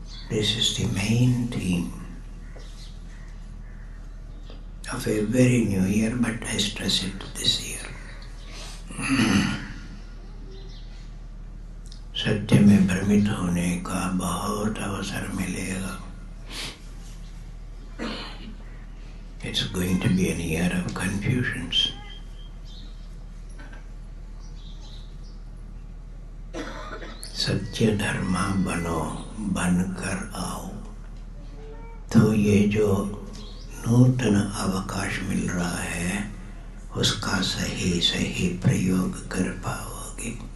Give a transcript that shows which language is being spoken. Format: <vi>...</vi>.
<en>This is the main theme of a very new year, but I stress it this year.</en> <hi>सत्य में भ्रमित होने का बहुत अवसर मिलेगा।</hi> <en>It's going to be a year of confusions.</en> <hi>सत्य धर्मा बनो, बनकर आओ, तो ये जो नूतन अवकाश मिल रहा है उसका सही सही प्रयोग कर पाओगे।</hi>